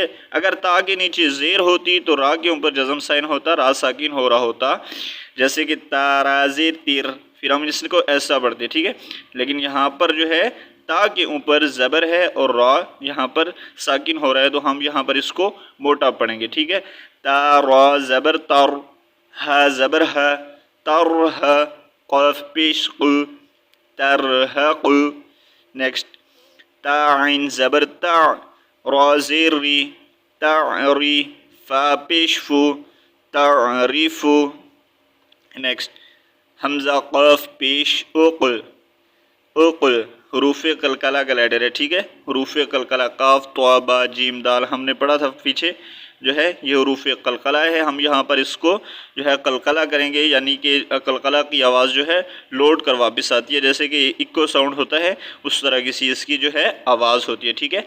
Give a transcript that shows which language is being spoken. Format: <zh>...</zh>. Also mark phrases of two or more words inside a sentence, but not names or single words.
<ur>اگر تا کے نیچے زیر ہوتی تو را کے اوپر جزم سائن ہوتا، را ساکن ہو رہا ہوتا، جیسے کہ تارا زیر تیر، پھر ہم اس کو ایسا پڑھتے، ٹھیک ہے، لیکن یہاں پر جو ہے تا کے اوپر زبر ہے اور را یہاں پر ساکن ہو رہا ہے، تو ہم یہاں پر اس کو موٹا پڑھیں گے، ٹھیک ہے۔ تا را زبر تر، ہا زبر ہا، ترہا، قاف پیش قو، ترہق۔ نیکسٹ تا عین زبر تا، را زیر ری، تعری، فا پیش فو، تعریفو۔ نیکسٹ حمزہ قاف پیش اق، اق، حروف قلقلہ کا لیٹر ہے، ٹھیک ہے، حروف قلقلہ قاف طا با جیم دال ہم نے پڑھا تھا پیچھے، جو ہے یہ حروف قلقلہ ہے، ہم یہاں پر اس کو جو ہے قلقلہ کریں گے، یعنی کہ قلقلہ کی آواز جو ہے لوٹ کر واپس آتی ہے، جیسے کہ</ur> <en>echo sound</en> <ur>ہوتا ہے اس طرح کی اس کی جو ہے آواز ہوتی ہے، ٹھیک ہے۔</ur>